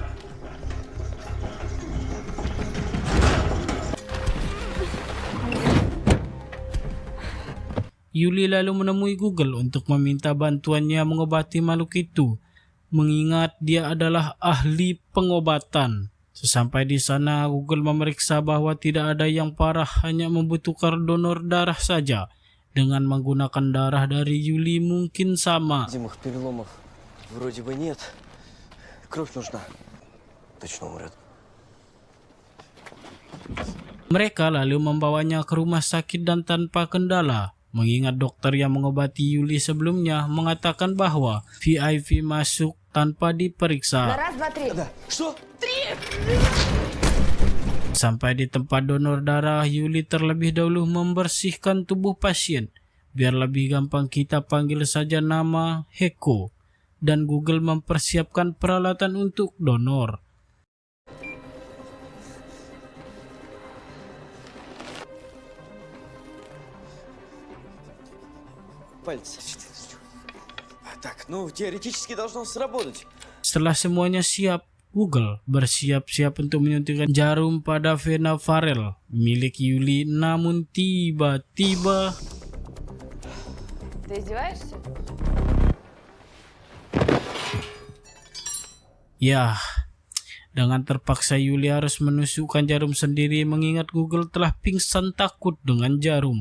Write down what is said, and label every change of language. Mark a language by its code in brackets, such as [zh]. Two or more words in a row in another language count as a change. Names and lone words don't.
[id] Yuli lalu menemui Google untuk meminta bantuannya mengobati makhluk itu, mengingat dia adalah ahli pengobatan. Sesampai di sana, Google memeriksa bahwa tidak ada yang parah, hanya membutuhkan donor darah saja. Dengan menggunakan darah dari Yuli mungkin sama. [ru] Видимых переломов вроде бы нет. Кровь нужна. Точно умрет. [id] Mereka lalu membawanya ke rumah sakit dan tanpa kendala. Mengingat dokter yang mengobati Yuli sebelumnya mengatakan bahwa VIP masuk tanpa diperiksa. [ru] Раз, два, три. Что? [id] Sampai di tempat donor darah, Yuli terlebih dahulu membersihkan tubuh pasien. Biar lebih gampang kita panggil saja nama Heko. Dan Google mempersiapkan peralatan untuk donor. [ru] Пальцы. Так, ну теоретически должно сработать. [id] Setelah semuanya siap, Google bersiap-siap untuk menyuntikkan jarum pada vena Farel milik Yuli, namun tiba-tiba [ru] Ты издеваешься? [id] ya, dengan terpaksa Yuli harus menusukkan jarum sendiri mengingat Google telah pingsan takut dengan jarum.